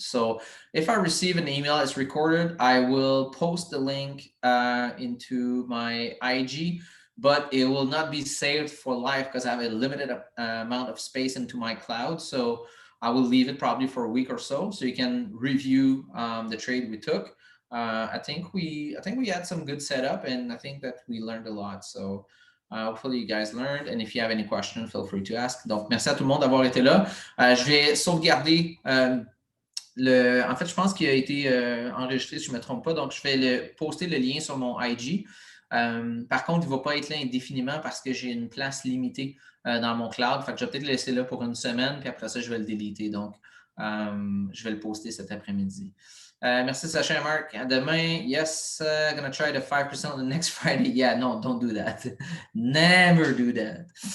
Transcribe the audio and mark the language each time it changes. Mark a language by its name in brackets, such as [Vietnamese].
[English] So if I receive an email, it's recorded. I will post the link into my IG, but it will not be saved for life because I have a limited amount of space into my cloud. So I will leave it probably for a week or so you can review the trade we took. I think we had some good setup, and I think that we learned a lot. So hopefully you guys learned, and if you have any questions, feel free to ask. [French] Donc merci à tout le monde d'avoir été là. Je vais sauvegarder en fait, je pense qu'il a été enregistré, si je ne me trompe pas. Donc je vais poster le lien sur mon IG. Par contre, il ne va pas être là indéfiniment parce que j'ai une place limitée dans mon cloud. Fait que je vais peut-être le laisser là pour une semaine, puis après ça, je vais le déliter. Donc, je vais le poster cet après-midi. Merci Sacha et Marc. À demain. [English] Yes, gonna try the 5% on the next Friday. Yeah, no, don't do that. Never do that.